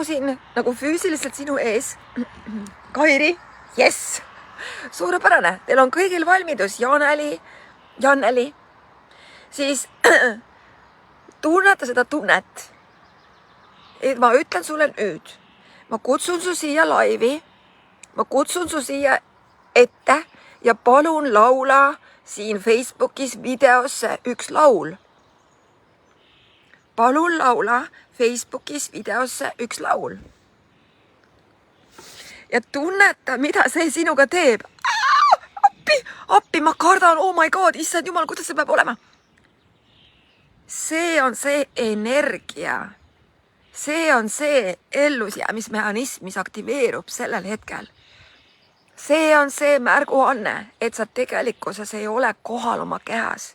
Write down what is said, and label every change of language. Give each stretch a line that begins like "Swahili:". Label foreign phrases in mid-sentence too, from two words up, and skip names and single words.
Estonian: siin nagu füüsiliselt sinu ees, Kairi, yes, suurepärane, teil on kõigil valmidus, Janneli, siis tunneta seda tunnet, et ma ütlen sulle nüüd, ma kutsun su siia laivi, ma kutsun su siia ette ja palun laula siin Facebookis videosse üks laul. Palun laula Facebookis videosse üks laul. Ja tunneta, mida see sinuga teeb. Appi, ma kardan,
English: oh my god,
Estonian: issand jumal, kuidas see peab olema? See on see energia. See on see ellusjäämismehhanism, mis aktiveerub sellel hetkel. See on see märguanne, et sa tegelikkuses ei ole kohal oma kehas.